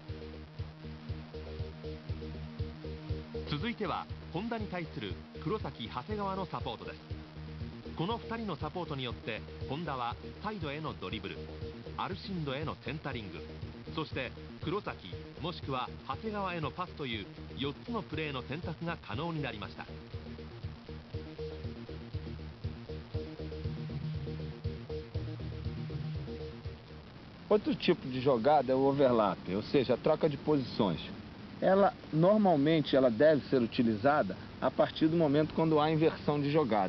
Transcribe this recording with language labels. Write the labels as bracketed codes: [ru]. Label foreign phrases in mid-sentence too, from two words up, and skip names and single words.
[ja] 続いては本田に対する黒崎長谷川のサポートです。この2人のサポートによって本田はサイドへのドリブル、アルシンドへのセンタリング、そして黒崎もしくは長谷川へのパスという4つのプレーの選択が可能になりました。 [pt] Outro tipo de jogada é o overlap, ou seja, a troca de posições. Normalmente ela deve ser utilizada a partir do momento quando há inversão de jogadas.